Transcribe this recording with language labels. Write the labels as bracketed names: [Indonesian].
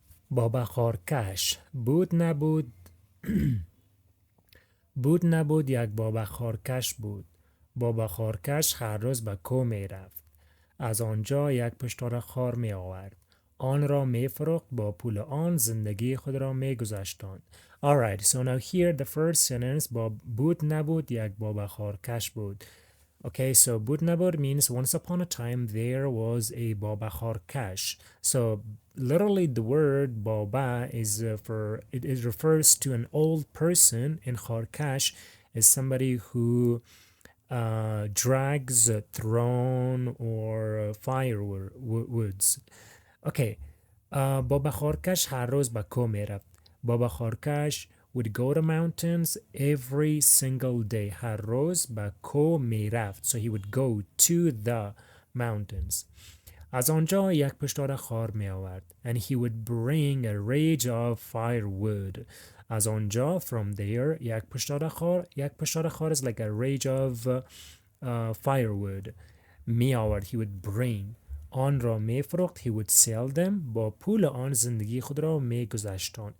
[Persian] بابا خارکش بود نبود بود نبود یک بابا خارکش بود. بابا خارکش هر روز به کو می رفت. از آنجا یک پشتار خار می آورد. آن را می فروخت، با پول آن زندگی خود را می گذشتاند. [English] Alright, so now here the first sentence, [Persian] بود نبود یک بابا خارکش بود. [English] Okay, so [Persian] بود نبود [English] means once upon a time there was a baba kharkash. So literally the word baba is it refers to an old person, and kharkash is somebody who drags a throne or firewoods. [Persian] Okay, بابا خارکش هر روز به کو میرفت. [English] بابا خارکش would go to mountains every single day. [Persian] هر روز به کو میرفت. [English] So he would go to the mountains. [Persian] از آنجا یک پشتار خار می آورد. [English] And he would bring a rage of firewood. [Persian] از آنجا, [English] from there, [Persian] یک پشتار خار [English] is like a rage of firewood. [Persian] می آورد, [English] he would bring. [Persian] آن را می فروخت, [English] he would sell them. [Persian] با پول آن زندگی خود را می گذشتان.